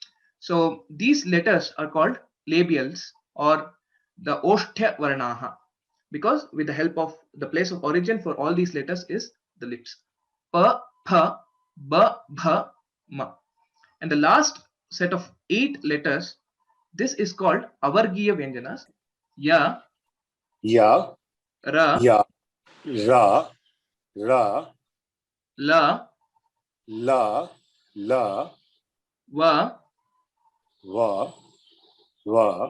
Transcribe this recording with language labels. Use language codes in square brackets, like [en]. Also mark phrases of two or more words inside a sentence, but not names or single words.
[en] So these letters are called labials, or the [sa] ओष्ठ्य वर्णाः, [en] because with the help of the place of origin for all these letters is the lips. [sa] प, फ, ब, भ, म. [en] And the last set of 8 letters, this is called [sa] अवर्गीय व्यञ्जन. Ya, Ya, Ra, य, र, र, La, ल, ल, Va, व, व,